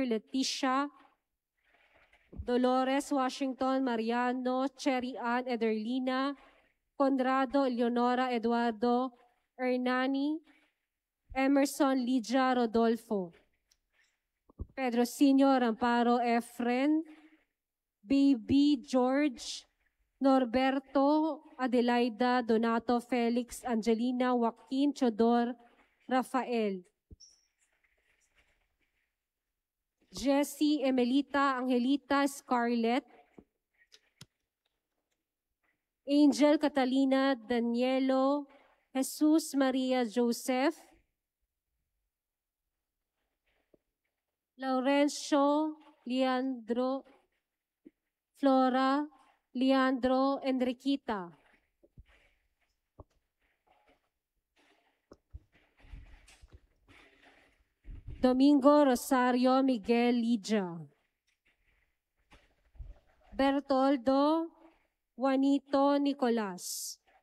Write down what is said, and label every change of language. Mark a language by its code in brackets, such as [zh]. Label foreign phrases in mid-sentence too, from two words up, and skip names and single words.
[tl] Leticia, Dolores Washington Mariano Cherry Ann Ederlina, Conrado Eleonora Eduardo Hernani, Emerson Lydia Rodolfo, Pedro Sr. Amparo Efren, Baby George, Norberto Adelaida Donato Felix Angelina Joaquin Chodor Rafael, Jessie Emelita Angelita Scarlett, Angel Catalina Danielo Jesus Maria Joseph, Laurencio Leandro Flora Leandro Enriquita, Domingo Rosario Miguel Lidia, Bertoldo Juanito Nicolas,